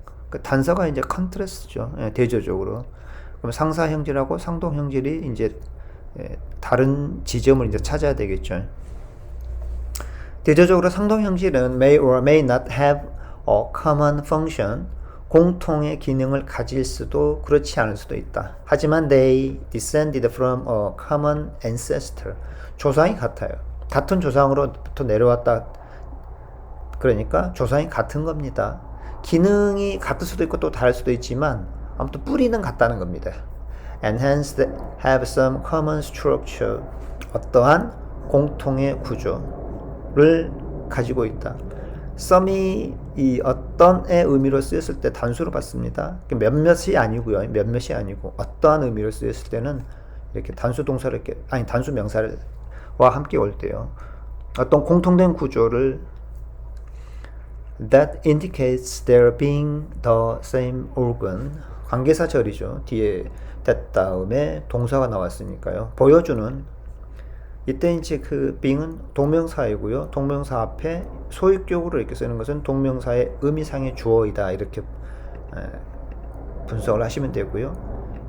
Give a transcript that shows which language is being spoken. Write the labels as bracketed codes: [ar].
[ko] 그 단서가 이제 컨트라스트죠. 예, 대조적으로. 그럼 상사 형질하고 상동 형질이 이제 다른 지점을 이제 찾아야 되겠죠. 대조적으로 상동 형질은 [en] may or may not have a common function, [ko] 공통의 기능을 가질 수도 그렇지 않을 수도 있다. 하지만 [en] they descended from a common ancestor. [ko] 조상이 같아요. 같은 조상으로부터 내려왔다. 그러니까 조상이 같은 겁니다. 기능이 같을 수도 있고 또 다를 수도 있지만 아무튼 뿌리는 같다는 겁니다. [en] And hence they have some common structure. [ko] 어떠한 공통의 구조를 가지고 있다. some이 이 어떤의 의미로 쓰였을 때 단수로 받습니다. 몇몇이 아니고요. 몇몇이 아니고 어떠한 의미로 쓰였을 때는 이렇게 단수 동사를 단수 명사와 함께 올 때요. 어떤 공통된 구조를 [en] that indicates there being the same organ. [ko] 관계사절이죠. 뒤에 that 다음에 동사가 나왔으니까요. 보여주는, 이때 이제 그 being은 동명사이고요. 동명사 앞에 소유격으로 이렇게 쓰는 것은 동명사의 의미상의 주어이다. 이렇게 분석을 하시면 되고요.